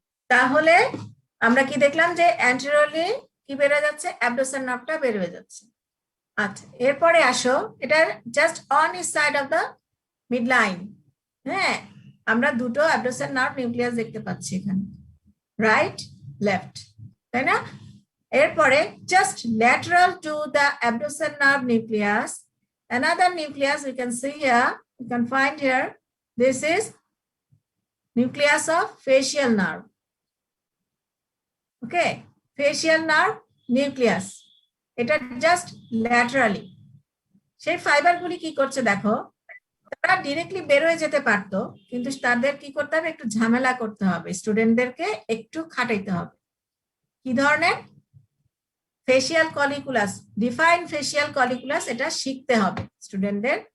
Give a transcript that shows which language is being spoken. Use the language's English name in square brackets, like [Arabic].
[Bangla] তাহলে আমরা কি দেখলাম যে অ্যান্টেরিয়রলি কি বেড়ে যাচ্ছে? অ্যাবডোসেন নার্ভটা বের হয়ে যাচ্ছে। আচ্ছা, এরপরে আসো, এটার just on each side of the mid line, হ্যাঁ, আমরা দুটো অ্যাবডোসেন নার্ভ নিউক্লিয়াস দেখতে পাচ্ছি এখানে, রাইট লেফট, তাই না? [English] এরপরে just lateral to the abducens nerve nucleus another nucleus we can see here, we can find here, this is nucleus of facial nerve. Okay, facial nerve nucleus, এটা just laterally. [Bangla] সেই ফাইবারগুলি কি করছে দেখো, তারা ডিরেক্টলি বের হয়ে যেতে পারতো, কিন্তু তাদের কি করতে হবে? একটু ঝামেলা করতে হবে, স্টুডেন্টদেরকে একটু খাটাইতে হবে। কি ধরনের? ফেসিয়াল কলিকুলাস, ডিফাইন ফেসিয়াল কলিকুলাস, এটা শিখতে হবে স্টুডেন্টদের।